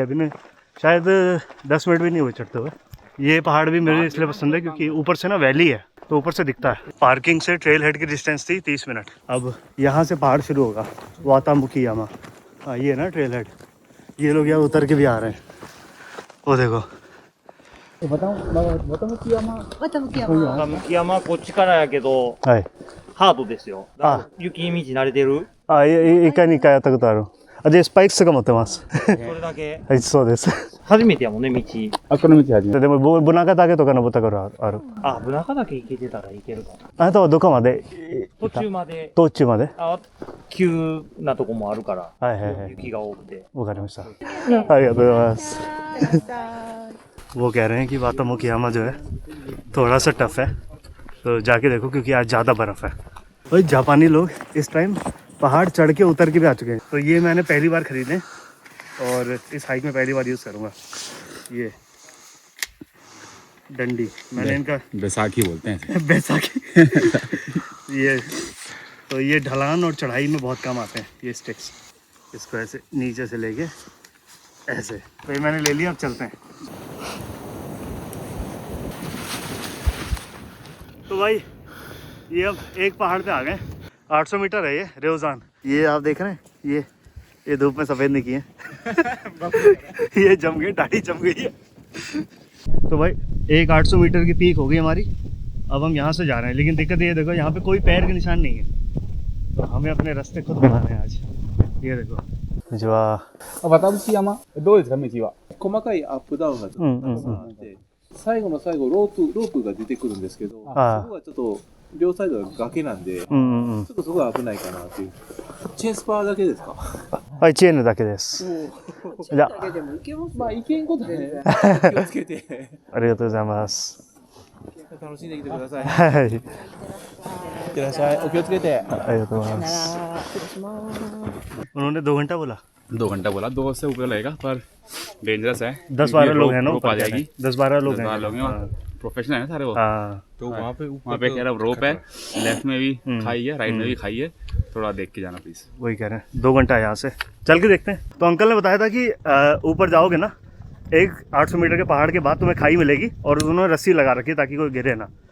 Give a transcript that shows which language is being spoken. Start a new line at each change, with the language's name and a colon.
Hindi: अभी ने शायद 10 मिनट भी नहीं हुए चढ़ते हुए। ये पहाड़ भी मेरे इसलिए पसंद है क्योंकि ऊपर से ना वैली है तो ऊपर से दिखता है। पार्किंग से ट्रेल हेड की डिस्टेंस थी 30 मिनट। अब यहाँ से पहाड़ शुरू होगा, वातामुखीयामा। हाँ ये ना ट्रेल हेड। ये लोग यहाँ उतर के भी आ रहे हैं, वो देखो।
Japanese: 雪山こっちからやけど、はい。ハードですよ。あ、雪道慣れてる？あ、1回2回やったことある。あ、でスパイクとか持ってます。それだけ。はい、そうです。初めてやもんね、道。あ、この道初めて。でもブナカ岳とか登ったことある。あ、ブナカ岳行けてたら行けるかな。あなたはどこまで？途中まで。途中まで？あ、急なとこもあるから。はいはいはい。雪が多くて。わかりました。ありがとうございます。
Hindi: वो कह रहे हैं कि वातामुखीयामा जो है थोड़ा सा टफ है, तो जाके देखो क्योंकि आज ज़्यादा बर्फ़ है। भाई जापानी लोग इस टाइम पहाड़ चढ़ के उतर के भी आ चुके हैं। तो ये मैंने पहली बार ख़रीदे और इस हाइक में पहली बार यूज़ करूँगा। ये डंडी, मैंने इनका बैसाखी बोलते हैं बैसाखी ये तो ये ढलान और चढ़ाई में बहुत काम आते हैं ये स्टिक्स। इसको ऐसे नीचे से लेके ऐसे, तो ये मैंने ले लिया। अब चलते हैं। तो भाई ये अब एक पहाड़ पे आ गए। 800 मीटर है ये रेवजान। ये आप देख रहे हैं, ये धूप में सफ़ेद नहीं किए ये जम गए, दाढ़ी जम गई है। तो भाई एक 800 मीटर की पीक हो गई हमारी। अब हम यहाँ से जा रहे हैं, लेकिन दिक्कत ये देखो यहाँ पे कोई पैर के निशान नहीं है, तो हमें अपने रास्ते खुद बनाने हैं आज। ये देखो जो
Japanese: 渡伏山どうですか道は。細かいアップダウンがちょっとあって、最後の最後ロープが出てくるんですけど、そこがちょっと両サイドが崖なんで、ちょっとそこが危ないかなっていう。チェーンスパーだけですか？はい、チェーンだけです。じゃあ、まあいけんことね。気をつけて。ありがとうございます。楽しんできてください。はい。いってらっしゃい。お気をつけて。ありがとうございます。
Hindi: उन्होंने 2 घंटा बोला। 2 घंटा बोला, 2 से ऊपर लगेगा पर डेंजरस है। 10-12 लोग हैं ना, रोप आ जाएगी। 10-12 लोग हैं। प्रोफेशनल है सारे वो। हाँ तो वहाँ पे कह रहा रोप है, लेफ्ट में भी खाई है, राइट में भी खाई है, थोड़ा देख के जाना प्लीज। वही कह रहे हैं 2 घंटा यहाँ से चल के देखते हैं। तो अंकल ने बताया था कि ऊपर जाओगे ना, एक 800 मीटर के पहाड़ के बाद तुम्हें खाई मिलेगी और उन्होंने रस्सी लगा रखी है ताकि कोई गिरे ना।